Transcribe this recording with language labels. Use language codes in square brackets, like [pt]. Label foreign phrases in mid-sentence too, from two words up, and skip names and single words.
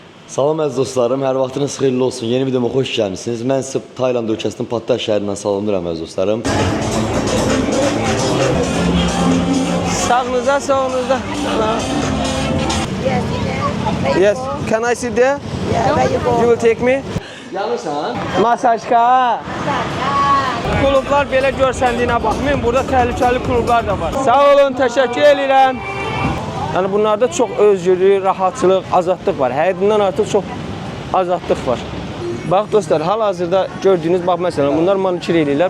[az] Salam əziz dostlarım, hər vaxtınız xeyirli olsun. Yeni videoma xoş gəlmişsiniz. Mən sizə Tayland ölkəsinin Pattaya şəhərindən salamlayıram əziz dostlarım. Sağınıza, sağınıza. [en] Yes. Can I sit there? You will take me? [az] Yanırsan? Masajka. Klublar belə görsəndiyinə baxmayın. Burada təhlükəli klublar da var. Sağ olun, təşəkkür edirəm. Yəni bunlarda çox özgürlük, rahatçılıq, azadlıq var. Həddindən artıq çox azadlıq var. Bax dostlar, hal-hazırda gördüyünüz, bax məsələn, bunlar manikür eləyirlər.